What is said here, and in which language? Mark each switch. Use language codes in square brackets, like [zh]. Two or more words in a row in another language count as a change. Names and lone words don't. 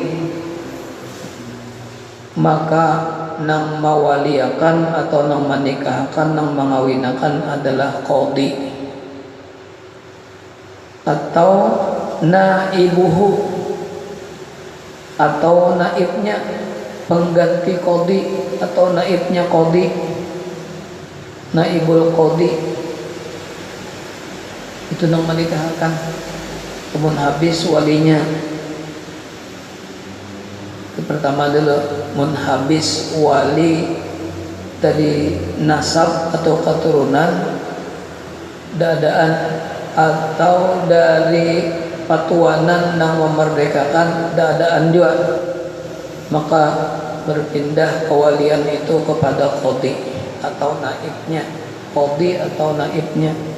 [bjn] maka nang mawaliakan atau nang menikahkan nang mengawinakan adalah qadi atau naibuhu atau naibnya pengganti qadi atau naibnya qadi [ar] نائب القاضي [bjn] itu nang menikahkan kemudian habis walinya. Itu pertama dulu habis wali dari nasab atau keturunan dadaan atau dari patuanan yang memerdekakan dadaan juga, maka berpindah kewalian itu kepada qadi atau naibnya, qadi atau naibnya.